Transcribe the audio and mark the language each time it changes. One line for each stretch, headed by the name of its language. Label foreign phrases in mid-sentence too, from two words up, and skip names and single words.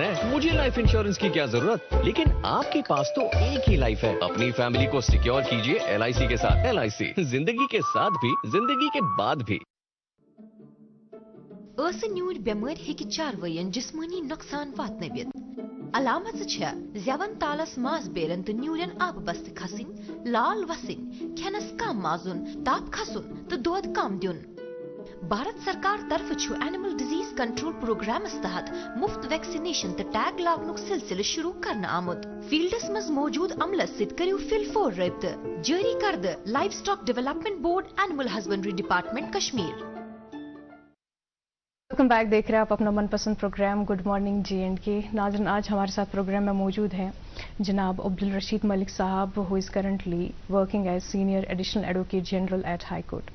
Urdu: ہیں، مجھے
English: life insurance
Urdu: کی کیا ضرورت، لیکن آپ کے پاس تو ایک ہی لائف ہے. اپنی فیملی کو سیکیور کیجئے LIC کے ساتھ. LIC زندگی کے ساتھ بھی، زندگی کے بعد بھی.
Kashmiri: نیور بیمار ہیکہ چاروین جسمانی نقصان واتنویت. علامت چھے زیون تالس ماس بیرن تو نیورین آب بست کھسن، لال وسن، کھینس کم مازن، تاپ کھسن تو دود کم دیون. بھارت سرکار طرف چھو
English: animal disease control programmes
Kashmiri: تحت مفت ویکسینیشن تو ٹیگ لاگنک سلسلہ شروع کرنا آمد. فیلڈس مز موجود عملس ست کریو فل فور رابطہ. جاری کردہ لائف سٹاک ڈیولپمنٹ بورڈ، اینیمل ہسبنڈری ڈپارٹمنٹ کشمیر.
English: welcome back,
Urdu: دیکھ رہے ہیں آپ اپنا من پسند پروگرام گڈ مارننگ JNK. ناظرین آج ہمارے ساتھ پروگرام میں موجود ہیں جناب عبدالرشید ملک صاحب،
English: who is currently working as senior additional advocate general at High Court.